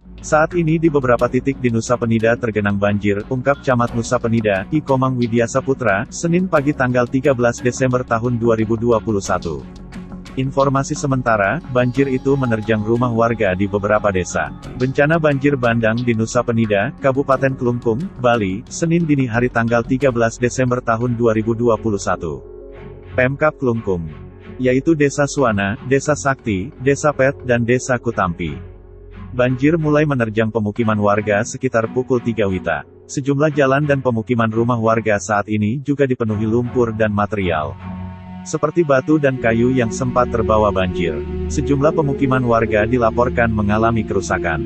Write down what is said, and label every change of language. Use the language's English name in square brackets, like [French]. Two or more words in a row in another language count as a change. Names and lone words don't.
[Indonesian] Saat ini di beberapa titik di Nusa Penida tergenang banjir, ungkap Camat Nusa Penida, I Komang Widya Saputra, Senin pagi tanggal 13 Desember tahun 2021. Informasi sementara, banjir itu menerjang rumah warga di beberapa desa. Bencana banjir bandang di Nusa Penida, Kabupaten Kelungkung, Bali, Senin dini hari tanggal 13 Desember tahun 2021. Pemkab Kelungkung, yaitu Desa Suwana, Desa Sakti, Desa Pet, dan Desa Kutampi. Banjir mulai menerjang pemukiman warga sekitar pukul 3 WITA. Sejumlah jalan dan pemukiman rumah warga saat ini juga dipenuhi lumpur dan material seperti batu dan kayu yang sempat terbawa banjir. Sejumlah pemukiman warga dilaporkan mengalami kerusakan.